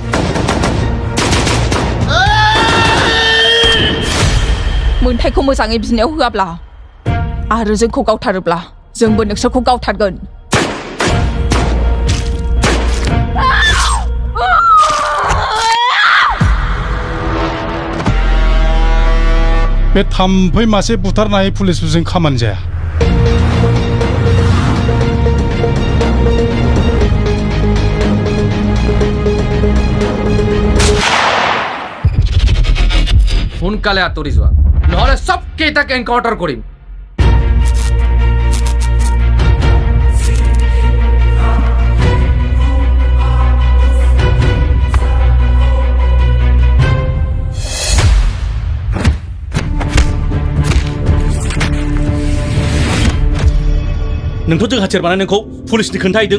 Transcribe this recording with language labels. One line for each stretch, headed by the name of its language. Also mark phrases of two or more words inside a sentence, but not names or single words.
Bodo: मोन्थायखौ मोजाङै बिनायाव होआब्ला आरो जोंखौ गावथारोब्ला जोंबो नोंसोरखौ गावथारगोन। बे थाम्फै मासे बुथारनाय पुलिसफोरजों खामानि जाया।
Assamese: সোনকালে আঁতৰি যোৱা, নহ'লে চব কেইটাক এনকাউণ্টাৰ কৰিম।
Bodo: नोंथ' जों हाथियार बानायनायखौ पुलिसनि खोन्थाहैदों।